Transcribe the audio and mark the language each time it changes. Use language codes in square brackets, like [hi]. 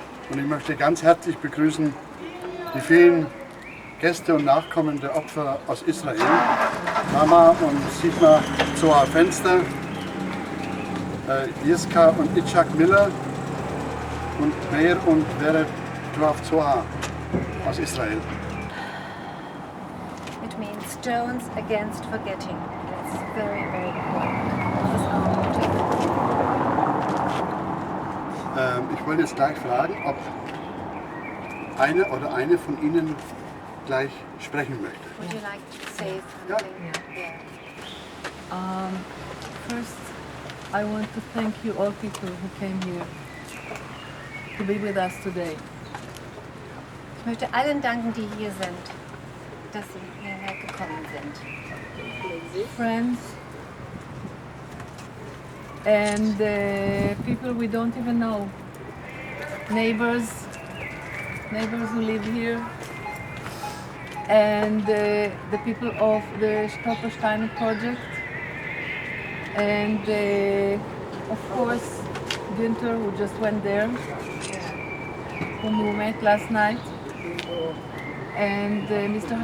[de] Und ich möchte ganz herzlich begrüßen die vielen Gäste und Nachkommen der Opfer aus Israel. Mama und Sigmar Zohar-Fenster, Jiska und Itzhak Miller und Meir und Vered Zohar aus Israel. [en] It means stones against forgetting. That's very, very important. [de] Ich wollte jetzt gleich fragen, ob einer oder eine von Ihnen gleich sprechen möchte. [en] Would you like to say something? Yeah. First, I want to thank you all people who came here to be with us today. [de] Ich möchte allen danken, die hier sind, dass sie hierher gekommen sind. [en] Friends and people we don't even know. Neighbors who live here, and the people of the STOLPERSTEINE project, and of course Günther, who just went there, whom we met last night, and Mr.